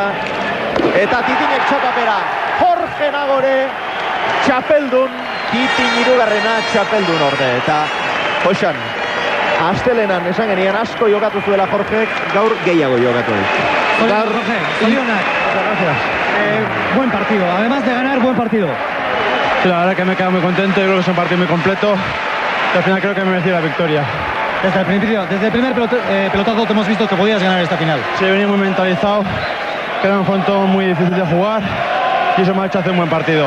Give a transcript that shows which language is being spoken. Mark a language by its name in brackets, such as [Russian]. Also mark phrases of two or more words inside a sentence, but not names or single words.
[Basque] Eta Titinek txapapera. Jorge Nagore txapeldun. Titin hirugarrena txapeldun orde. Eta Joxan, astelenan esan genian asko jokatu zuela Jorgek, gaur gehiago jokatu. Gaur, Jorge, zorionak. [Spanish] Buen partido, además de ganar, buen partido. Sí, la verdad que me he quedado muy contento, yo creo que es un partido muy completo y al final creo que me merecí la victoria. Desde el principio, desde el primer pelotazo te hemos visto que podías ganar esta final. Sí, venía muy mentalizado, que era un frontón muy difícil de jugar y eso me ha hecho hacer un buen partido.